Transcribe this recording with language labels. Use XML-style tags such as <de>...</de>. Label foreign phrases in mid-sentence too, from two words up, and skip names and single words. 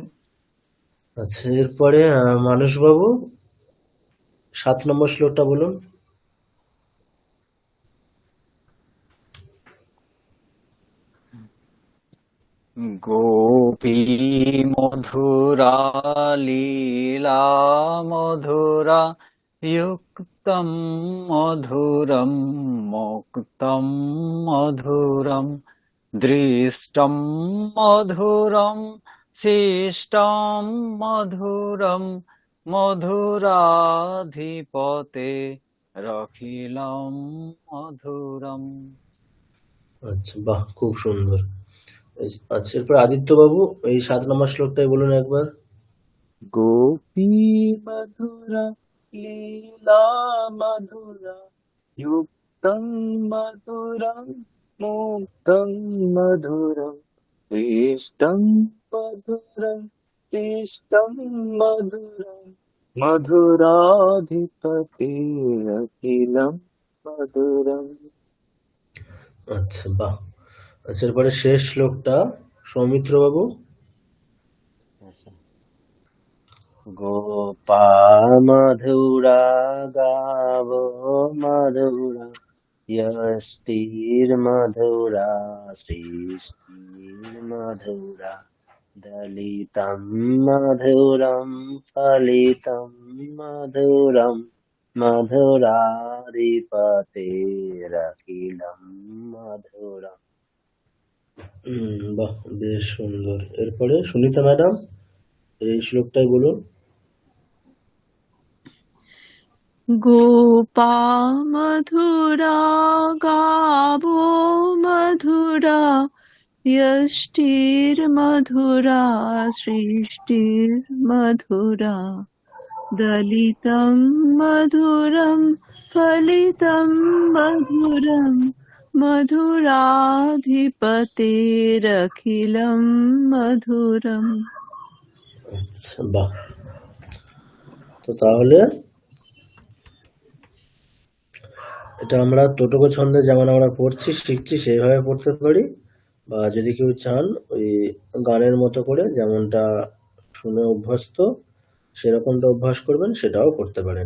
<bn>আচ্ছা, এরপরে মানসবাবু 7 নম্বর শ্লোকটা বলুন।</bn> <sa>গোপী মধুরা লীলা মধুরা युक्तं मधुरं मुक्तं मधुरं दृष्टं मधुरं शिष्टं मधुरं मधुराधिपते रखिलं मधुरम।</sa> <bn>আচ্ছা, বাহ, খুব সুন্দর। আচ্ছা, এরপর আদিত্য বাবু এই 7 নম্বর শ্লোকটাই বলুন একবার।</bn> <sa>গোপী মধুরা লীলা মধুরা युक्तं मधुरं मुक्तं मधुरं दृष्टं मधुरं शिष्टं मधुरं मधुराधिपतिरखिलं मधुरम्।</sa> <bn>আচ্ছা, বাহ। আচ্ছা, এরপরে শেষ শ্লোকটা সৌমিত্র বাবু।</bn> <sa>আচ্ছা। গোপা মধুরা গাব মধুরা यष्टिर मधुरा सृष्टिर मधुरा दलितं मधुरं फलितं मधुरं मधुराधिपतेरखिलं मधुरम्।</sa> <bn>বাহ, বেশ সুন্দর। এরপরে সুনিতা ম্যাডাম এই শ্লোকটাই বলুন।</bn> <sa>গোপা মধুরা গাবো মধুরা यष्टिर मधुरा सृष्टिर मधुरा दलितं मधुरं फलितं मधुरं मधुराधिपतेरखिलं मधुरम्।</sa> <bn>আচ্ছা, বাহ। তো তাহলে এটা আমরা টোটক ছন্দে যেমন আমরা পড়ছি শিখছি সেইভাবে পড়তে পারি, বা যদি কেউ চান ওই গানের মতো করে যেমনটা শুনে অভ্যস্ত সেরকমটা অভ্যাস করবেন, সেটাও করতে পারেন।</bn>